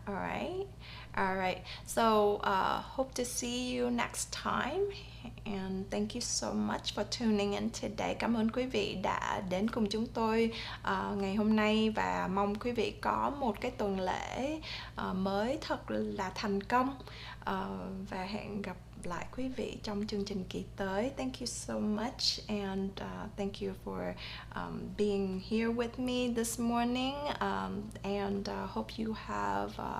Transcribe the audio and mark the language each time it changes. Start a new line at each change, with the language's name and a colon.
English: All right, so hope to see you next time, and thank you so much for tuning in today.
Vietnamese: Cảm ơn quý vị đã đến cùng chúng tôi ngày hôm nay, và mong quý vị có một cái tuần lễ mới thật là thành công, và hẹn gặp lại quý vị trong chương trình kỳ tới.
English: Thank you so much, and thank you for being here with me this morning, and hope you have